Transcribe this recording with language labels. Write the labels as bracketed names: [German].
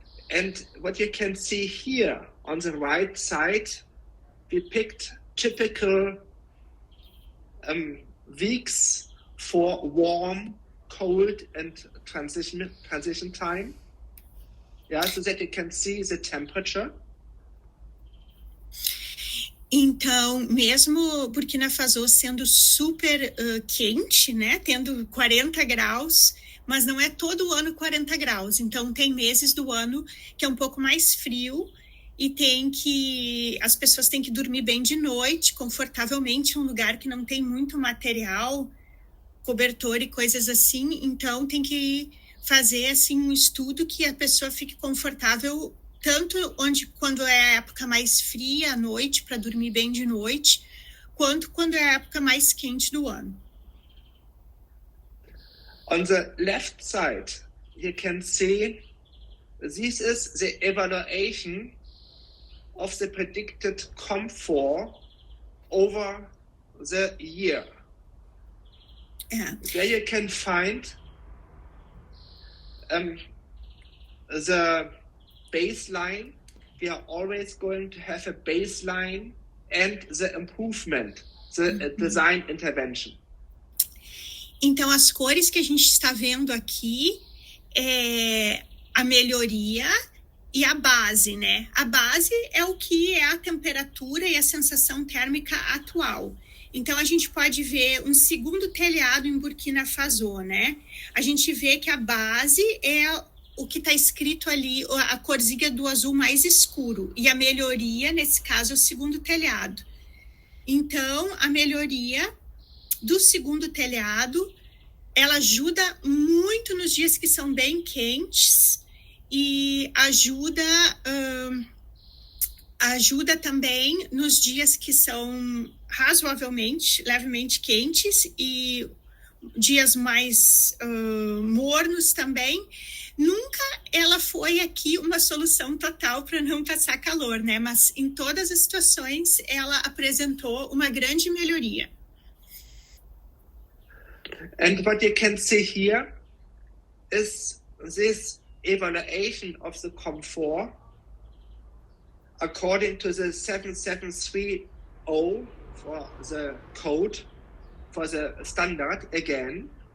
[English] And what you can see here on the right side, we picked typical weeks for warm, cold, and transition time. Yeah, so that you can see the temperature. [Portuguese] Então, mesmo Burkina Faso sendo super quente, né, tendo 40 graus, mas não é todo o ano 40 graus. Então, tem meses do ano que é um pouco mais frio e as pessoas têm que dormir bem de noite, confortavelmente, em um lugar que não tem muito material, cobertor e coisas assim. Então, tem que fazer assim um estudo que a pessoa fique confortável tanto quando é a época mais fria à noite, para dormir bem de noite, quanto quando é a época mais quente do ano. [English] On the left side, you can see this is the evaluation of the predicted comfort over the year. Yeah. There you can find the baseline. We are always going to have a baseline and the improvement, the design intervention. [Portuguese] Então, as cores que a gente está vendo aqui é a melhoria e a base, né? A base é o que é a temperatura e a sensação térmica atual. Então, a gente pode ver um segundo telhado em Burkina Faso, né? A gente vê que a base é o que está escrito ali, a corzinha do azul mais escuro. E a melhoria, nesse caso, é o segundo telhado. Então, a melhoria do segundo telhado, ela ajuda muito nos dias que são bem quentes e ajuda também nos dias que são razoavelmente, levemente quentes e dias mais mornos também. Nunca ela foi aqui uma solução total para não passar calor, né? Mas em todas as situações ela apresentou uma grande melhoria. [English] And what you can see here is this evaluation of the comfort according to the 7730 for the code, for the standard again.